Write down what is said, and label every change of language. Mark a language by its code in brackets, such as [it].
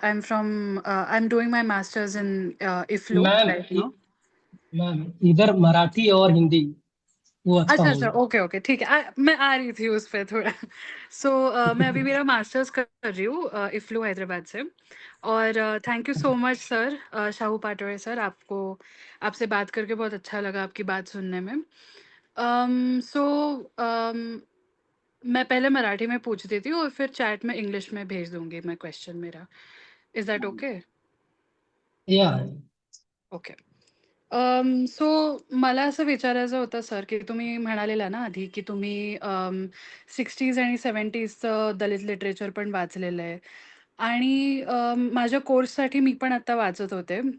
[en] I'm doing my master's in IFLU ma'am right now. [hi] Ma'am, इधर मराठी और हिंदी वो अच्छा अच्छा अच्छा, होगा। ओके ओके, ठीक है। मैं आ रही थी उस पे थोड़ा। सो मैं अभी मेरा मास्टर्स कर रही हूँ इफ्लू हैदराबाद से। और thank you so much sir, Shahu Patole sir, आपको आपसे बात करके बहुत अच्छा लगा, आपकी बात सुनने में। सो मैं पहले मराठी में पूछ देती हूँ और फिर चैट में इंग्लिश में भेज दूंगी मैं क्वेश्चन मेरा। [en] Is that okay? [hi] या [en] Okay. [mr] सो मला असं विचारायचं होतं सर, की तुम्ही म्हणालेला ना आधी, की तुम्ही 60s आणि 70sचं दलित लिटरेचर पण वाचलेलं आहे. आणि माझ्या कोर्ससाठी मी पण आता वाचत होते.